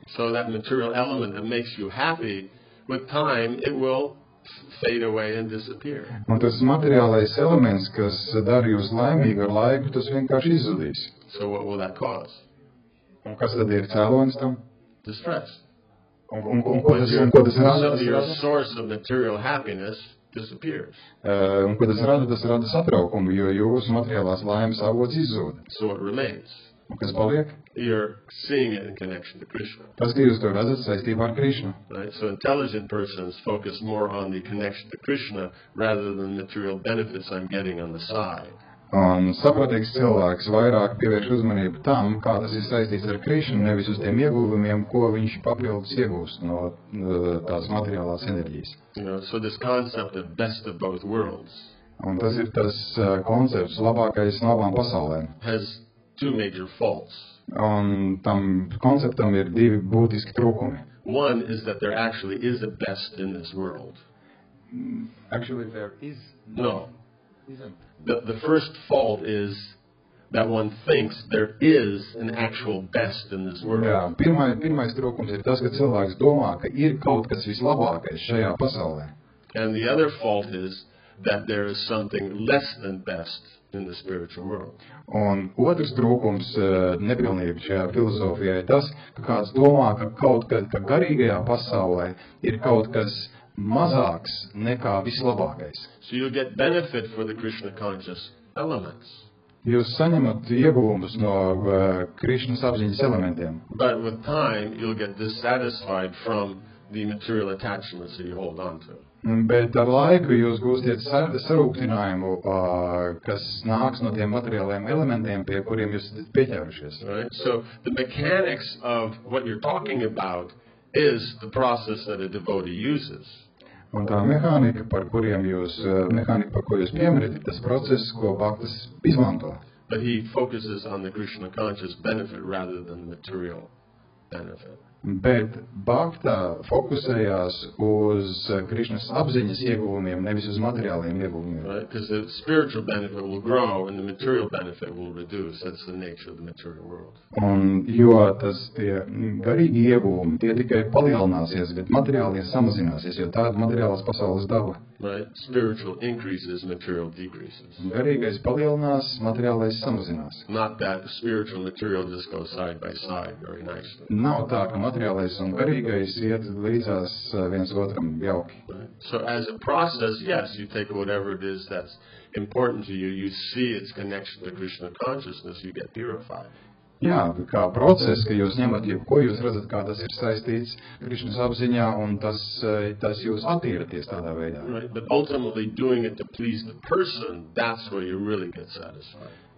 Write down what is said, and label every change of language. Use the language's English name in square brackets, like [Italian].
[English] So that material element that makes you happy, with time it will fade away and disappear. [Latvian] Un tas materiālais elements, kas dara jūs laimīgi ar laiku, tas vienkārši izzudīs. [English] So what will that cause? [Latvian] Un kas tad ir cēlonis tam? [English] Distress. [Latvian] Un ko tas rada? [English] So your source of material happiness disappears. [Latvian] Un ko tas rada? Tas rada satraukumu, jo jūsu materiālās laimes avots izzūd. [English] So it remains. [Latvian] Un kas paliek? [English] You're seeing it in connection to Krishna. [Latvian] Tas, ka jūs to redzat saistībā ar Krishnu. [English] Right? So intelligent persons focus more on the connection to Krishna rather than material benefits I'm getting on the side. [Latvian] Un saprotīgs cilvēks vairāk pievērš uzmanību tam, kā tas ir saistīts ar Krishnu, nevis uz tiem ieguvumiem, ko viņš papildus iegūst no tās materiālās enerģijas. [English] So this concept of best of both worlds. [Latvian] Un tas ir tas koncepts labākais no abām pasaulēm. [English] Has two major faults. [Latvian] Un tam konceptam ir divi būtiski trūkumi. [English] One is that there actually is a best in this world. Actually, there is. No. The first fault is that one thinks there is an actual best in this world. [Latvian] Jā, pirmais trūkums ir tas, ka cilvēks domā, ka ir kaut kas vislabākais šajā pasaulē. [English] And the other fault is that there is something less than best in the spiritual world. [Latvian] Un otrs trūkums nepilnība šajā filozofijā ir tas, ka kāds domā, ka garīgajā pasaulē ir kaut kas mazāks nekā vislabākais. [English] So you get benefit for the Krishna conscious elements. [Latvian] Jūs saņemat ieguvumus no Krishnas apziņas elementiem. [English] But with time, you'll get dissatisfied from the material attachments that you hold on to. [Latvian] Bet ar laiku jūs gūstiet sarūktinājumu, kas nāks no tiem materiālajiem elementiem, pie kuriem jūs pieķērušies. [English] Right? So the mechanics of what you're talking about is the process that a devotee uses. [Latvian] Un tā mehānika, par ko jūs piemirat, ir tas process, ko bhaktas izmanto. [English] But he focuses on the Krishna conscious benefit rather than the material benefit. [Latvian] Bet Bhakta fokusējās uz Krišnas apziņas ieguvumiem, nevis uz materiāliem ieguvumiem. [English] Right? Because the spiritual benefit will grow and the material benefit will reduce. That's the nature of the material world. [Latvian] Un jo tie garīgi ieguvumi, tie tikai palielināsies, bet materiālie samazināsies, jo tāda materiālas pasaules daba. [English] Right? Spiritual increases, material decreases. [Latvian] Garīgais palielinās, materiālais samazinās. [English] Not that spiritual and material just go side by side very nicely. [Latvian] Nav tā, ka materiālais un garīgais iet līdzās viens otram jauki. [English] Right? So as a process, yes, you take whatever it is that's important to you, you see its connection to Krishna consciousness, you get purified. [Latvian] Jā, kā process, ka jūs ņemat jebko, jūs redzat, kā tas ir saistīts Krišnas apziņā, un tas jūs attīraties tādā veidā. [English] Right, but ultimately doing it to please the person, that's where you really get satisfied.